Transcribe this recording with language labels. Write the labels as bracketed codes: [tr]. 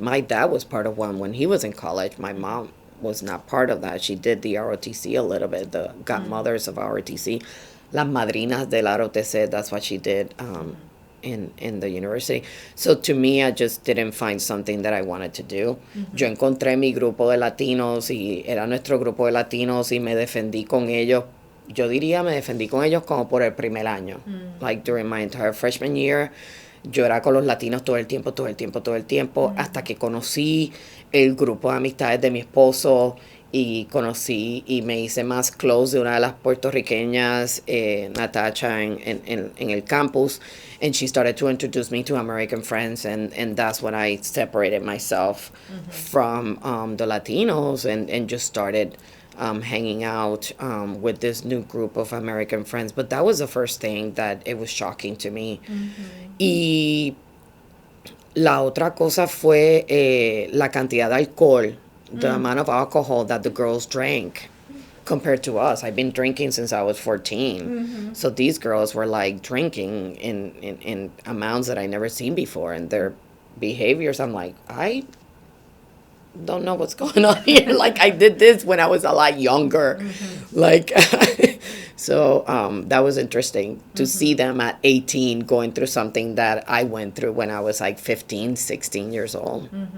[en] My dad was part of one when he was in college. My mom was not part of that. She did the ROTC a little bit, the godmothers of ROTC. [es] Las madrinas del ROTC, [en] that's what she did in the university. So to me, I just didn't find something that I wanted to do. [es] Yo encontré mi grupo de latinos y era nuestro grupo de latinos y me defendí con ellos. Yo diría me defendí con ellos como por el primer año. [en] Like during my entire freshman year, [es] yo era con los latinos todo el tiempo, hasta que conocí el grupo de amistades de mi esposo y conocí y me hice más close de una de las puertorriqueñas, Natacha, en el campus, [en] and she started to introduce me to American friends, [es] and that's when I separated myself from the Latinos and just started hanging out with this new group of American friends. [en] But that was the first thing that it was shocking to me. [es] Y la otra cosa fue la cantidad de alcohol, [en] the amount of alcohol that the girls drank compared to us. I've been drinking since I was 14. So these girls were like drinking in amounts that I never seen before, and their behaviors, I'm like, I don't know what's going on here. Like, I did this when I was a lot younger. Like, so that was interesting to see them at 18 going through something that I went through when I was like 15, 16 years old.